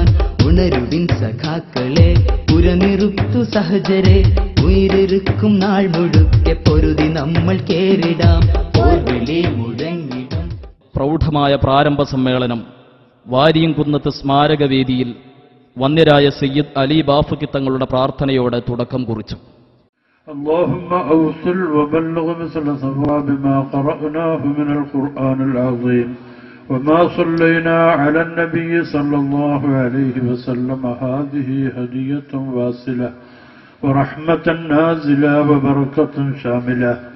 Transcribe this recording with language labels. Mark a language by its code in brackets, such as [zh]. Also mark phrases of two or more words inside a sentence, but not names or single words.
[ml] ഉണരുവിൻ സഖാക്കളെ, പുരനിറുത്തു സഹജരെ, ഉയിരിക്കും നാൾ മുഴുക്കെ പൊരുതി നമ്മൾ കേറിടാം. പോർവിളി മുഴങ്ങിടും. പ്രൗഢമായ പ്രാരംഭ സമ്മേളനം വാരിയംകുന്നത്ത് സ്മാരകവേദിയിൽ വന്യരായ സയ്യിദ് അലി ബാഫക്കി തങ്ങളുടെ പ്രാർത്ഥനയോടെ തുടക്കം കുറിച്ചു. [ar] اللهم أوصل وبلغ مثل ثواب ما قرأناه من القرآن العظيم وما صلينا على النبي صلى الله عليه وسلم. هذه هدية واصلة ورحمة نازلة وبركة شاملة.